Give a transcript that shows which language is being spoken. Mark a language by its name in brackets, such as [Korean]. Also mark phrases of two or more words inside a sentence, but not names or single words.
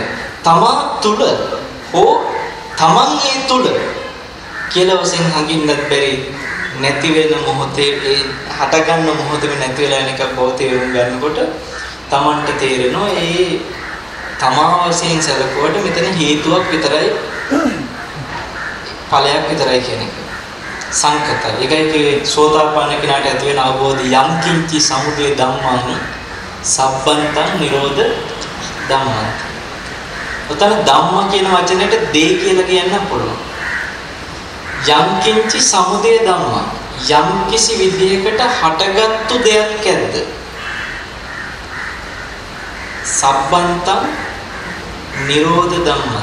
[Sinhala] තමා තුල හෝ තමන් ඒ තුල කියලා වශයෙන් හංගින්නත් බැරි නැති වෙන මොහොතේ ඒ හට ගන්න මොහොතේම නැති වෙලා යන එක බෝතේ වුන් ගන්නකොට තමන්ට තේරෙනවා ඒ තමා වශයෙන් සැලකුවට මෙතන හේතුවක් විතරයි ඵලයක් විතරයි කියන එක. සංකතයි. ඒකයි කියේ සෝතාපන්න කෙනාට ඇති වෙන අවබෝධය [Pali] යම් කිංචි සමුදය ධම්මං සබ්බන්තං නිරෝධ ධම්මං. [Sinhala] උතන ධම්ම කියන වචනෙට දේ කියලා කියන්න පුළුවන්. [Pali] යම් කිංචි සමුදය ධම්මං [Sinhala] යම් කිසි විදියකට හටගත්තු දෙයක් ඇද්ද? [Pali] සබ්බන්තං නිරෝධ ධම්මං.